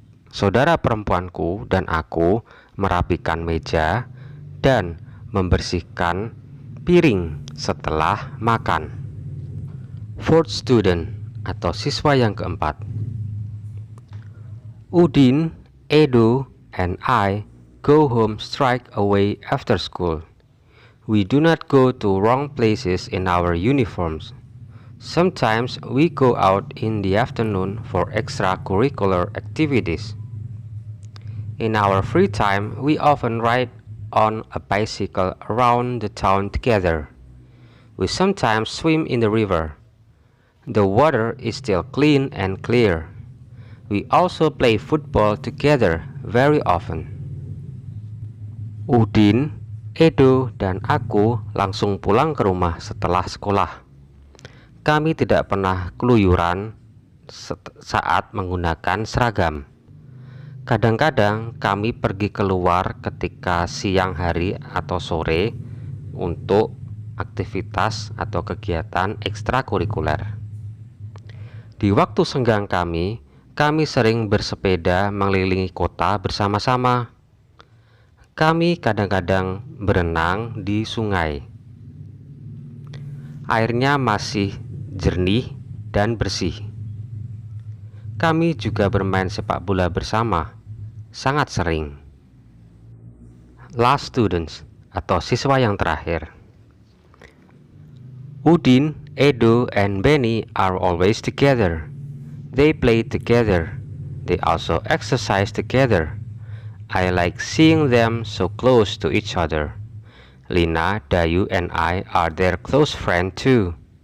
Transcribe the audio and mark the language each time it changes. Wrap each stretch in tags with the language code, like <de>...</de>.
<id>Saudara perempuanku dan aku merapikan meja dan membersihkan piring setelah makan.</id> <en>Fourth student</en> <id>atau siswa yang keempat.</id> <en>Udin, Edo, and I go home straight away after school. We do not go to wrong places in our uniforms. Sometimes we go out in the afternoon for extracurricular activities. In our free time, we often ride on a bicycle around the town together. We sometimes swim in the river. The water is still clean and clear. We also play football together very often.</en> <id>Udin, Edo, dan aku langsung pulang ke rumah setelah sekolah. Kami tidak pernah keluyuran saat menggunakan seragam. Kadang-kadang kami pergi keluar ketika siang hari atau sore untuk aktivitas atau kegiatan ekstrakurikuler. Di waktu senggang kami sering bersepeda mengelilingi kota bersama-sama. Kami kadang-kadang berenang di sungai. Airnya masih jernih dan bersih. Kami juga bermain sepak bola bersama, sangat sering.</id> <en>Last students</en> <id>atau siswa yang terakhir.</id> <en>Udin, Edo, and Benny are always together. They play together. They also exercise together. I like seeing them so close to each other. Lina, Dayu, and I are their close friends too.</en>